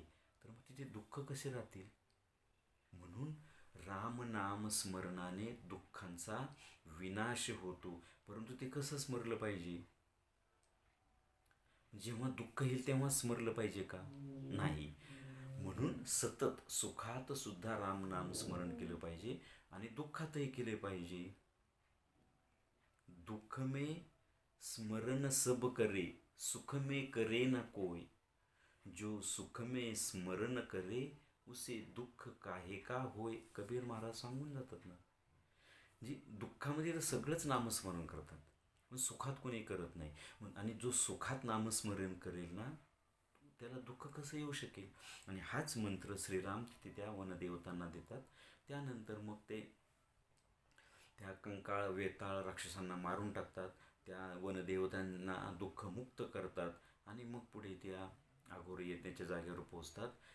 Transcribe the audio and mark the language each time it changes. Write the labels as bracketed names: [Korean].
[Marathi] तर मग तिथे दुःख कसे राहतील? म्हणून राम नाम स्मरणाने दुःखांचा विनाश होतो. परंतु ते कसं स्मरलं पाहिजे? जेव्हा दुःख येईल तेव्हा स्मरलं पाहिजे का? नाही. म्हणून सतत सुखात सुद्धा राम नाम स्मरण केलं पाहिजे आणि दुःखातही केले पाहिजे. [Hindi] दुःख में स्मरण सब करे, सुख में करे न कोई. जो सुख में स्मरण करे उसे दुःख काहे का होय. [Marathi] कबीर महाराज सांगून जातात ना. म्हणजे दुःखामध्ये तर सगळंच नामस्मरण करतात, पण सुखात कोणी करत नाही. आणि जो सुखात नामस्मरण करेल ना, त्याला दुःख कसं येऊ शकेल? आणि हाच मंत्र श्रीराम तिथे त्या वनदेवतांना देतात. त्यानंतर मग ते त्या कंकाळ वेताळ राक्षसांना मारून टाकतात, त्या वनदेवतांना दुःखमुक्त करतात आणि मग पुढे त्या अघोरी यज्ञाच्या जागेवर पोचतात.